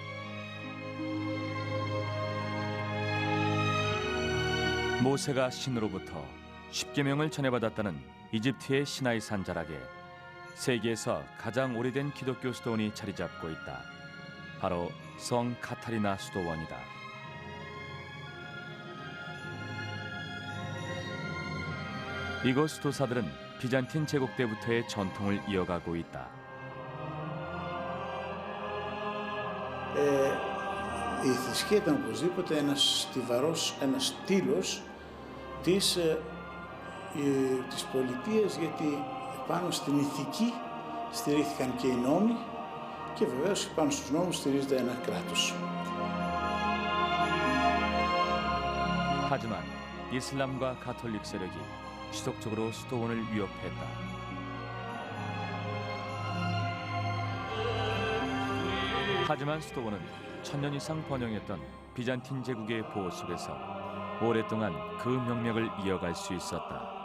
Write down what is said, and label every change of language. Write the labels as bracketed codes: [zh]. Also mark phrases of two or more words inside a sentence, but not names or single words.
[ko] 모세가 신으로부터 십계명을 전해받았다는 이집트의 시나이산 자락에 세계에서 가장 오래된 기독교 수도원이 자리 잡고 있다. 바로 성 카타리나 수도원이다. 이곳 수도사들은 비잔틴 제국 때부터의 전통을 이어가고 있다. [el] Η θρησκεία ήταν οπωσδήποτε ένας στήλος της πολιτείας, γιατί πάνω στην ηθική στηρίχθηκαν και οι νόμοι και βεβαίως πάνω στους νόμους στηρίζεται ένα κράτος. [ko] 하지만 이슬람과 가톨릭 세력이 지속적으로 수도원을 위협했다. 하지만 수도원은 1000년 이상 번영했던 비잔틴 제국의 보호 속에서 오랫동안 그 명맥을 이어갈 수 있었다.